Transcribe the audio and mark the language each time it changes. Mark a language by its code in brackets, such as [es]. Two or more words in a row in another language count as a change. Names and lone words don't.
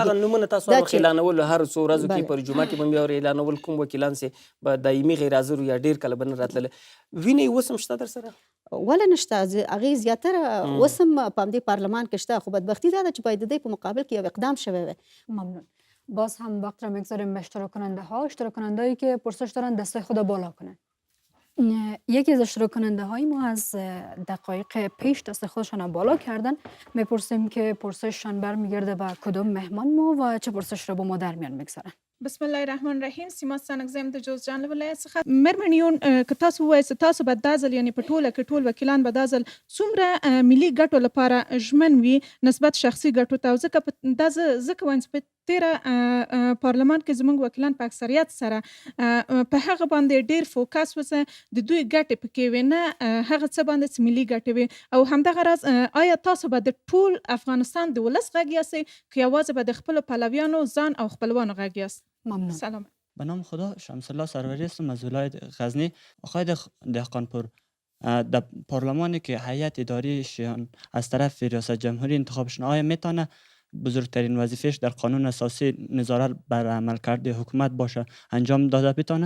[ps] اوس هغه نومونه تاسو هر وخت اعلانول، هر څو ورځو کې پر جمعه کې به مې اور اعلانول کوم وکیلان سي به دایمي غیر حاضر یا ډېر کله به نه راتلل. وینې اوس هم شته در سره؟ ولې نشته؟ هغې زیاتره اوس هم په همدې پارلمان کې شته، خو بدبختي دا ده چې باید د دې په مقابل کې یو اقدام شوی وی. ممنون. [fa] باز هم وقت را میگذاریم به اشتراک کننده ها. اشتراک کننده هایی که پرسش دارن دستای خود بالا کنن. یکی از اشتراک کننده های ما از دقایق پیش دست خودشان بالا کردن. میپرسیم که پرسششان برمیگرده به کدوم مهمان ما و چه پرسش را با ما در میان میگذارن. [ar] بسم الله الرحمن الرحیم. [ps] سیما سانګزم د جوزجان ولایت څخه. مېرمنیون که تاسو ووایئ چې تاسو به دا ځل یعنې په ټوله کې ټول وکیلان به دا ځل څومره ملي ګټو لپاره ژمن وي نسبت شخصي ګټو ته؟ ځکه دا ځکه وایم چې په تېره پارلمان کې زموږ وکیلان په اکثریت سره په هغه باندې ډېر فوکس وسه د دوی ګټې پکې وي، نه هغه څه باندې چې ملي ګټې وي. او همدغه راز آیا تاسو به د ټول افغانستان د ولس غږ یاستئ که یوازې به د خپلو پلویانو ځان او خپلوانو غږ یاست؟ ممنون. [fa] سلام. به نام خدا، شمس الله سروری هستم از ولایت غزنی. آقای دهقانپور، در پارلمانی که هیئت اداریشان از طرف ریاست جمهوری انتخاب شدن، آیا میتونه بزرگترین وظیفهش در قانون اساسی نظارت بر عملکرد حکومت باشه انجام داده بتونه؟